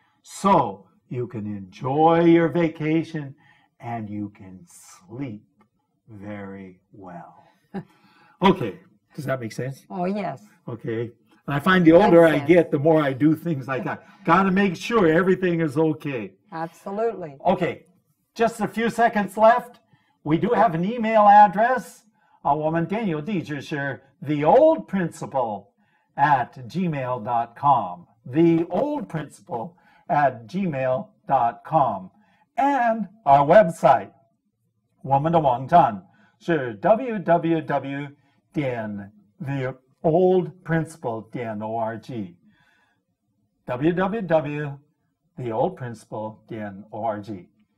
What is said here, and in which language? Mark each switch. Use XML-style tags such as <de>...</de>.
<en>So you can enjoy your vacation and you can sleep very well. Okay, does that make sense? Oh, yes. Okay. And I find the older I Makes sense. get, the more I do things like that. Got to make sure everything is okay. Absolutely. Okay, just a few seconds left. We do have an email address.</en> <zh>我们电邮地址是 theoldprinciple@gmail.com.</zh> <en>theoldprinciple@gmail.com. And our website,</en> <zh>我们的网站是</zh> <en>www.theoldprinciple.org. www.theoldprinciple.org.</en>